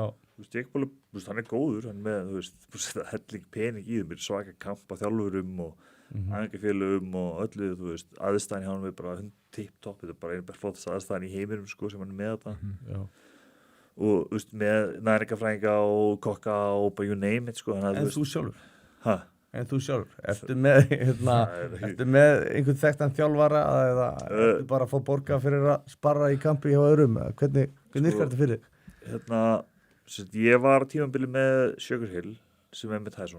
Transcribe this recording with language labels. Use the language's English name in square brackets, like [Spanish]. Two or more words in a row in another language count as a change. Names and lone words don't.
[Icelandic] Jake Paul, hann er góður, hann með, helling pening í þeim, svaka kamp á þjálfurum og æfingafélögum og öllu, þú veist, aðstæðan hjá hann er bara tipp-topp, þetta er bara einu flottast aðstæðan í heiminum, sko, sem hann er með þetta. Og, þú veist, með næringafræðinga og kokka og bara [English] you name it, [Icelandic] sko. En þú sjálfur? Hæ? En þú sjálfur? Ertu með einhvern þekktan þjálfara eða ertu bara að fá borga fyrir að sparra í kampi hjá öðrum? Hvernig virkar þetta fyrir þig? Ég var á tímabili með Sugar Hill sem er með Tyson.